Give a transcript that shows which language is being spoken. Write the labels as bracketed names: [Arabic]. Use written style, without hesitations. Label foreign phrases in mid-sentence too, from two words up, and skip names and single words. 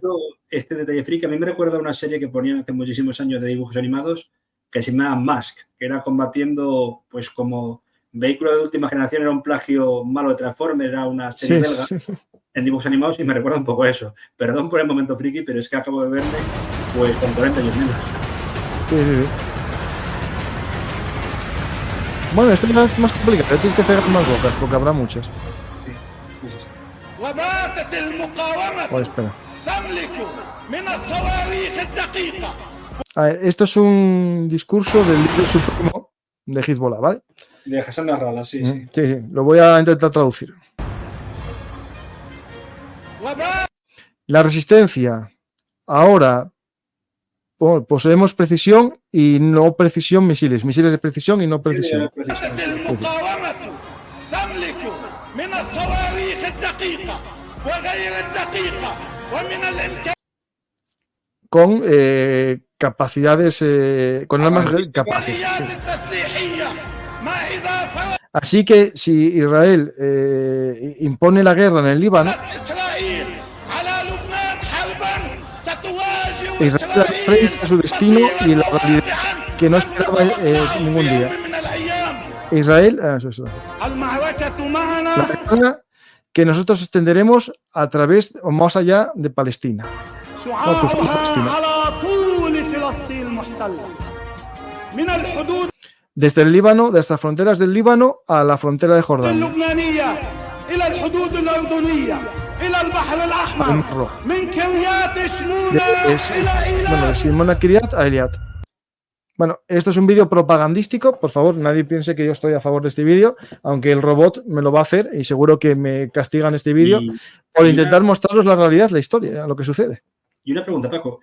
[Spanish] Este detalle friki a mí me recuerda a una serie que ponían hace muchísimos años de dibujos animados que se llamaba Mask, que era combatiendo, pues como vehículo de última generación, era un plagio malo de Transformers, era una serie belga. en dibujos animados y me recuerda un poco a eso. Perdón por el momento friki, pero es que acabo de verme pues con 40 años menos. Sí, sí, sí. Bueno, esto es más complicado, tienes que pegar más bocas porque habrá muchas. Sí, sí, sí. [Arabic] وباتت المقاومة [Spanish] Oh, espera. [Arabic] تملك من الصواريخ الدقيقة. [Spanish] A ver, esto es un discurso del líder supremo de Hezbollah, ¿vale? De Hassan Nasrallah, sí, sí. Sí, sí, lo voy a intentar traducir. La resistencia ahora poseemos precisión y no precisión misiles, misiles de precisión y no precisión. [Arabic] وباتت المقاومة تملك من الصواريخ الدقيقة وغير الدقيقة ومن الإمكانيات [Spanish] Con capacidades, con armas capaces. Sí. [Arabic] التسليحية ما إذا فرضت [Spanish] Así que si Israel impone la guerra en el Líbano, [Arabic] إسرائيل على لبنان حربا ستواجه [Spanish] Israel frente a su destino y la realidad que no esperaba ningún día. [Arabic] من الأيام [Spanish] Israel, eso es. [Arabic] المعركة [Spanish] La [Arabic] معنا [Spanish] guerra que nosotros extenderemos a través o más allá de Palestina. [Arabic] شعاعها على طول فلسطين المحتلة من الحدود [Spanish] Desde el Líbano, desde las fronteras del Líbano a la frontera de Jordania. [Arabic] اللبنانية إلى الحدود الأردنية إلى البحر الأحمر [Spanish] Mar Rojo. [Arabic] من كريات شمونة [Spanish] Bueno, de [Arabic] إلى [Spanish] Simona Kiryat a Eliat. Bueno, esto es un vídeo propagandístico. Por favor, nadie piense que yo estoy a favor de este vídeo, aunque el robot me lo va a hacer y seguro que me castigan este vídeo por intentar mostraros la realidad, la historia, lo que sucede. Y una pregunta, Paco.